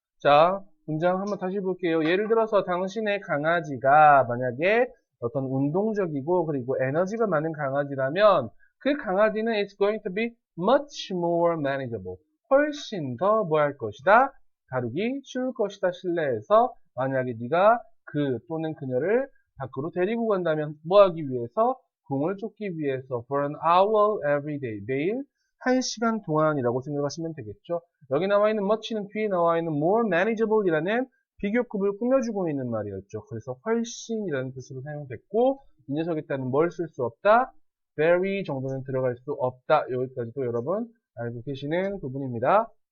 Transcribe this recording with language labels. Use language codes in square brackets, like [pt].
[ko] 자, 문장 한번 다시 볼게요. 예를 들어서 당신의 강아지가 만약에 어떤 운동적이고 그리고 에너지가 많은 강아지라면 그 강아지는 [en] it's going to be much more manageable. [ko] 훨씬 더 뭐 할 것이다? 다루기 쉬울 것이다. 실내에서 만약에 네가 그 또는 그녀를 밖으로 데리고 간다면 뭐 하기 위해서? 공을 쫓기 위해서 [en] for an hour every day. [ko] 매일 1시간 동안이라고 생각하시면 되겠죠. 여기 나와 있는 much는 뒤에 나와 있는 more manageable이라는 비교급을 꾸며주고 있는 말이었죠. 그래서 훨씬이라는 뜻으로 사용됐고 이 녀석에 따른 뭘 쓸 수 없다? very 정도는 들어갈 수 없다. 여기까지도 여러분 알고 계시는 부분입니다.